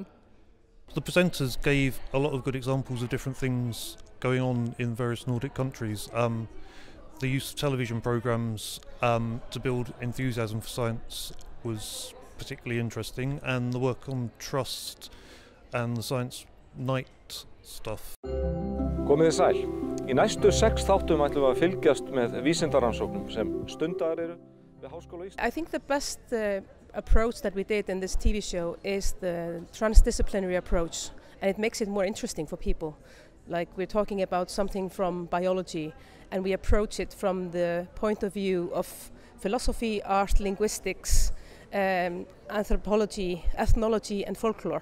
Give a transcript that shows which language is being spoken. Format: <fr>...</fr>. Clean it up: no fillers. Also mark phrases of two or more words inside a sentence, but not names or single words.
<en>The presenters gave a lot of good examples of different things going on in various Nordic countries. The use of television programmes to build enthusiasm for science was particularly interesting, and the work on trust and the science night stuff.</en> <is>Komið þið sæl. Í næstu 6 þáttum ætlum við að fylgjast með vísindarannsóknum sem stundaðar eru við Háskóla Íslands.</is> <en>I think the best approach that we did in this TV show is the transdisciplinary approach, and it makes it more interesting for people. Like, we're talking about something from biology, and we approach it from the point of view of philosophy, art, linguistics, anthropology, ethnology and folklore.</en>